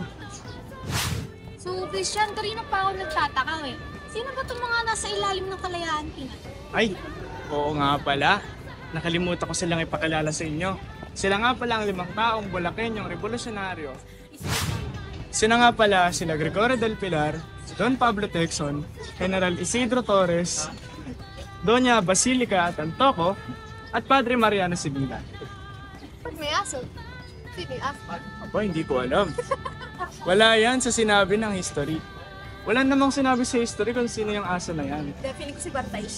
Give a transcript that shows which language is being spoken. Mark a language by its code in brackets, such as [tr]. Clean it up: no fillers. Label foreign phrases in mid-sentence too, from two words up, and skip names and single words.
[tl] So, Christian, kanina pa ako nagtataka eh. Sino ba itong mga nasa ilalim ng Kalayaan Tree? Ay, oo nga pala. Nakalimutan ko silang ipakilala sa inyo. Sila nga pala ang 5 taong Bulakeñong revolusyonaryo. Sila nga pala sila Gregorio del Pilar, Don Pablo Texon, General Isidro Torres, Doña Basilica Tantoco, at Padre Mariano Sibila. Ba't may aso? Sino yung aso? Aba, hindi ko alam. Wala yan sa sinabi ng history. Wala namang sinabi sa history kung sino yung aso na yan. Feeling ko si Bartay siya.